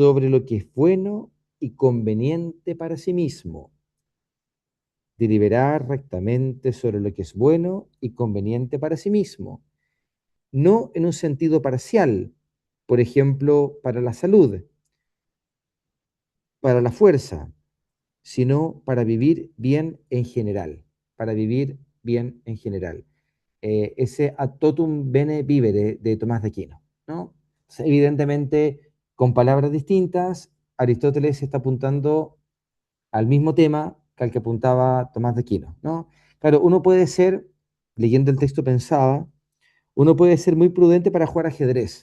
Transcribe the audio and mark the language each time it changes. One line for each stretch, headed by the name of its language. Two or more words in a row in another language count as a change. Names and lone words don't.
Spanish: lo que es bueno y conveniente para sí mismo, deliberar rectamente sobre lo que es bueno y conveniente para sí mismo, no en un sentido parcial, por ejemplo, para la salud, para la fuerza, sino para vivir bien en general, para vivir bien en general. Ese
Latin: ad totum bene vivere
Spanish: de Tomás de Aquino, ¿no? O sea, evidentemente, con palabras distintas, Aristóteles está apuntando al mismo tema que al que apuntaba Tomás de Aquino, ¿no? Claro, uno puede ser, leyendo el texto pensaba, uno puede ser muy prudente para jugar ajedrez.